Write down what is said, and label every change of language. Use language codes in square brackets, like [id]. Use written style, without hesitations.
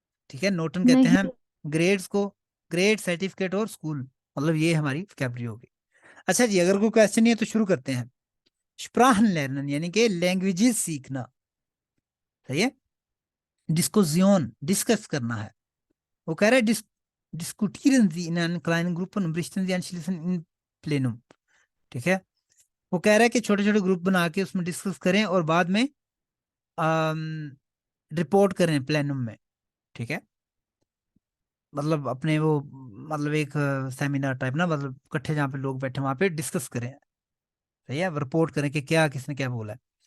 [hi] ठीक है, नोटन कहते हैं नहीं। ग्रेड्स को, ग्रेड सर्टिफिकेट और स्कूल, मतलब ये हमारी वोकैबुलरी होगी। अच्छा जी, अगर कोई क्वेश्चन नहीं है तो शुरू करते हैं। स्प्राहन लर्नन यानी कि लैंग्वेजेस सीखना, सही है। डिस्कोजियन डिस्कस करना है, वो कह रहा है [de] diskutieren Sie in einem kleinen Gruppen und berichten Sie anschließend in plenum, [hi] ठीक है। वो कह रहा है कि छोटे छोटे ग्रुप बना के उसमें डिस्कस करें और बाद में रिपोर्ट करें प्लेनम में, ठीक है। मतलब अपने वो, मतलब एक सेमिनार टाइप ना, मतलब इकट्ठे जहाँ पे लोग बैठे वहां पे डिस्कस करें, सही है, रिपोर्ट करें कि क्या किसने क्या बोला है।